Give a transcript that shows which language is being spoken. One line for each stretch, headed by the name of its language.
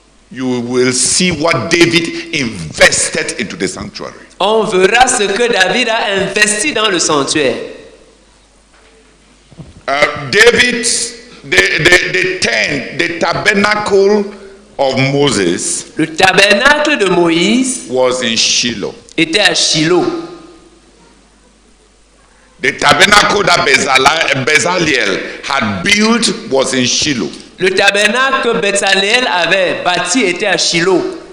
English: you will see what David invested into the sanctuary.
French: on verra ce que David a investi dans le sanctuaire.
English: David, the tent, the tabernacle of Moses
French: Le tabernacle de Moïse
English: was in Shiloh.
French: était à Shiloh.
English: The tabernacle that Bezalel had built was in Shiloh.
French: Le tabernacle que Bezalel avait bâti était à Shiloh.